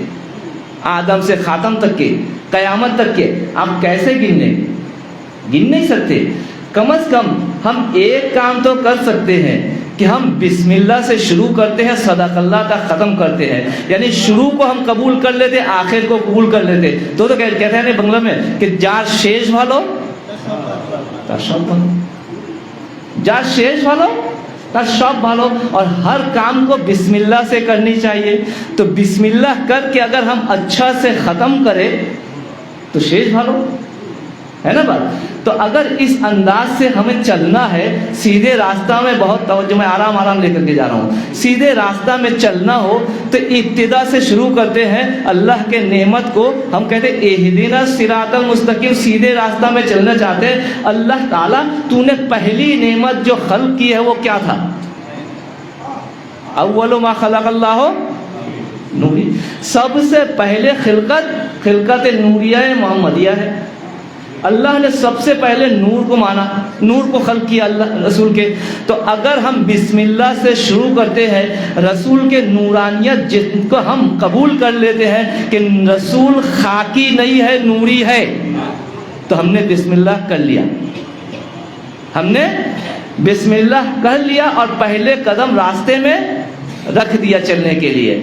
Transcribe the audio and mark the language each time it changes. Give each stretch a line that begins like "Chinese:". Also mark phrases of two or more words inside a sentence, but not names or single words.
Urdu: آدم سے خاتم تک کے, قیامت تک کے, آپ کیسے گن نہیں سکتے. کم از کم ہم ایک کام تو کر سکتے ہیں کہ ہم
Arabic: بسم اللہ
Urdu: سے شروع کرتے ہیں,
Arabic: صدق اللہ
Urdu: کا ختم کرتے ہیں. یعنی شروع کو ہم قبول کر لیتے, آخر کو قبول کر لیتے. تو کہتے ہیں بنگلہ میں کہ
Bangla: যার শেষ ভালো তার সব ভালো, যার শেষ ভালো তার সব ভালো.
Urdu: اور ہر کام کو
Arabic: بسم اللہ
Urdu: سے کرنی چاہیے. تو
Arabic: بسم اللہ
Urdu: کر کے اگر ہم اچھا سے ختم کریں تو
Bangla: শেষ ভালো,
Urdu: ہے نا بات؟ تو اگر اس انداز سے ہمیں چلنا ہے, سیدھے راستہ میں بہت توجہ, میں آرام لے کر کے جا رہا ہوں, سیدھے راستہ میں چلنا ہو تو ابتدا سے شروع کرتے ہیں اللہ کے نعمت کو. ہم کہتے ہیں
Arabic: اہدنا الصراط المستقیم,
Urdu: سیدھے راستہ میں چلنا چاہتے ہیں. اللہ تعالیٰ تو نے پہلی نعمت جو خلق کی ہے وہ کیا تھا؟
Arabic: اول ما خلق اللہ نوری,
Urdu: سب سے پہلے خلقت نوریہ محمدیہ ہے. اللہ نے سب سے پہلے نور کو مانا, نور کو خلق کیا اللہ رسول کے. تو اگر ہم
Arabic: بسم اللہ
Urdu: سے شروع کرتے ہیں, رسول کے نورانیت جن کو ہم قبول کر لیتے ہیں کہ رسول خاکی نہیں ہے نوری ہے, تو ہم نے
Arabic: بسم اللہ
Urdu: کر لیا, ہم نے
Arabic: بسم اللہ
Urdu: کر لیا اور پہلے قدم راستے میں رکھ دیا چلنے کے لیے.